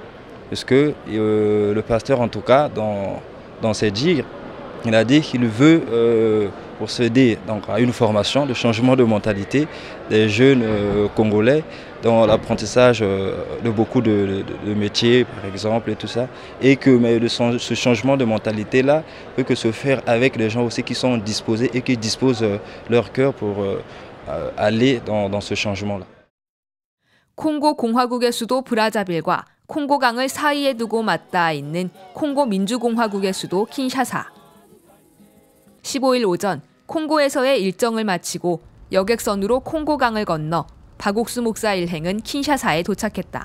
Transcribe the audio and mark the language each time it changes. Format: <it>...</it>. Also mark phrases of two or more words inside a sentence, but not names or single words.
<fr>Parce que le pasteur, en tout cas, dans ses dires, Il a dit qu'il veut procéder donc, à une formation de changement de mentalité des jeunes Congolais dans l'apprentissage de beaucoup de métiers, par exemple, et tout ça. Et que ce changement de mentalité-là peut que se faire avec des gens aussi qui sont disposés et qui disposent leur cœur pour aller dans ce changement-là.</fr> <ko>콩고 공화국의 수도 브라자빌과 콩고강을 사이에 두고 맞닿아 있는 콩고 민주공화국의 수도 킨샤사. 15일 오전 콩고에서의 일정을 마치고 여객선으로 콩고강을 건너 박 옥수 목사 일행은 킨샤사에 도착했다.</ko>